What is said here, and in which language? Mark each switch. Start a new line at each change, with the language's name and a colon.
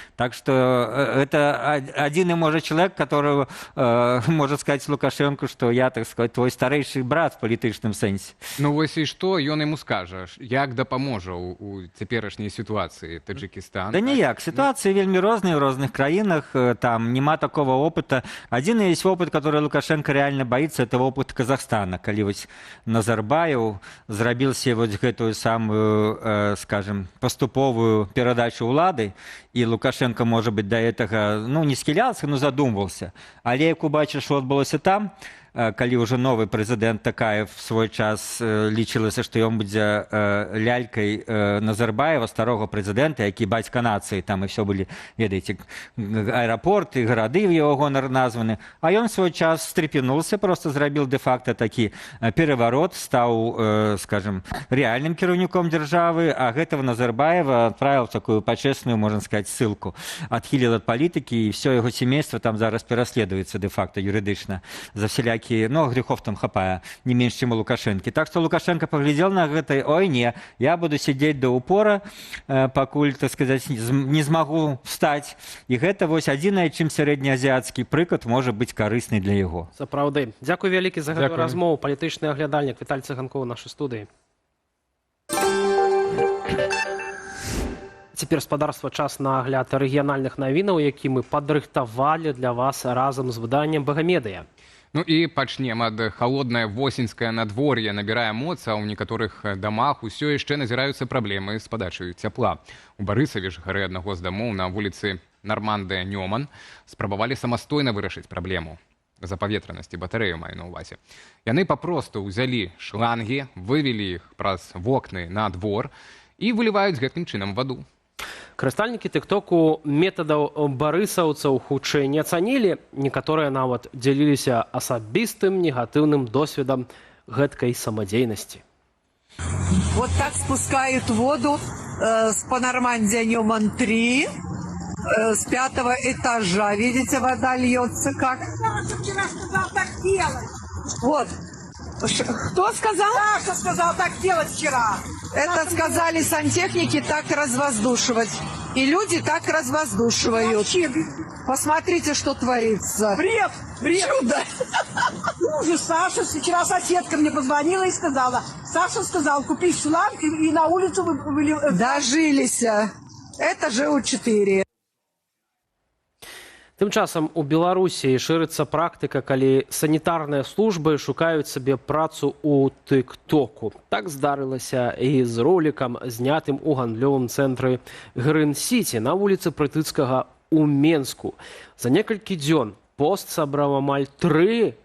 Russian: Так что это один и может человек, которого может сказать Лукашенко, что я, так сказать, твой старейший брат
Belarusian: в палітычным сэнсе. Ну вось і што ён ему скажа, як дапаможа у цяперашняй сітуацыі Таджикистан?
Russian: Да ніяк, ситуации вельмі розныя в разных краінах, там нема такого опыта. Один есть опыт, который Лукашенко реально боится, это опыт Казахстана,
Belarusian: калі вось Назарбаев зрабіў себе вот гэтую самую,
Russian: скажем, поступовую
Belarusian: перадачу улады,
Russian: и Лукашенко, может быть, до этого, ну, не скілялся, но задумывался.
Belarusian: Але як убачыш, што адбылося там, калі уже новый прэзідэнт Такаев в свой час лічылася, што ён будзе лялькай Назарбаева, старого прэзідэнта, які бацька нацыі, там і все былі, ведаеце, аэропорты, гарады в яго гонар названы.
Russian: А ён в свой час стрепенулся, просто зрабіў де-факто такі переворот, стаў, скажем, реальным
Belarusian: кіраўніком дзяржавы,
Russian: а гэтага Назарбаева отправил в такую почесную, можно сказать, ссылку. Отхилил от политики, и все его семейство там зараз переследуется де-факто юридично за всякие, ну, грехов там хапая, не меньше, чем у Лукашенко. Так что Лукашенко поглядел на это, ой, не, я буду сидеть до упора, покуль, так сказать, не смогу встать.
Belarusian: И это вот адзінае, чым сярэднеазіацкі прыклад можа быць карысны для яго. Сапраўды. Дзякуй вялікі за гэтую размову. Палітычны аглядальнік Віталь Цыганкоў у нашай студыі. Цяпер, спадарства, час на агляд рэгіянальных навінаў, які мы падрыхтавалі для вас разам з выданнем «Багамедыя». Ну і пачнем ад халоднае восеньскае надвор'е набірае моц, а ў некаторых дамах усё яшчэ назіраюцца праблемы з падачай цяпла. У Барысаве жыхары аднаго з дамоў на вуліцы Нармандыя-Нёман спрабавалі самастойна вырашыць праблему запаветранасці батарэю, маю на ўвазе. Яны папросту ўзялі шлангі, вывелі іх праз вокны на двор і выліваюць гэтым чынам ваду. Карыстальнікі тык-току метадаў барысаўцаў хутчэй не ацанілі, некаторыя нават дзяліліся асабістым негатыўным досведам гэткай самадзейнасці.
Russian: Вот так спускают воду с Панормандия Ньюман 3, с 5-го этажа. Видите, вода льется как. Вчера сказал так делать. Вот. Кто сказал? Саша сказал так делать вчера. Это сказали сантехники так развоздушивать. И люди так развоздушивают. Посмотрите, что творится. Бред! Бред! Чудо! Ужас, Саша вчера соседка мне позвонила и сказала. Саша сказал, купи шланг и на улицу вы... Дожились. Это же У4.
Belarusian: Тым часам у Беларусі шырыцца практыка, калі санітарныя службы шукаюць сабе працу ў тык-току. Так здарылася і з ролікам, знятым у гандлёвым цэнтры Грын-Сіці на вуліцы Прытыцкага ў Менску. За некалькі дзён пост сабраў амаль 3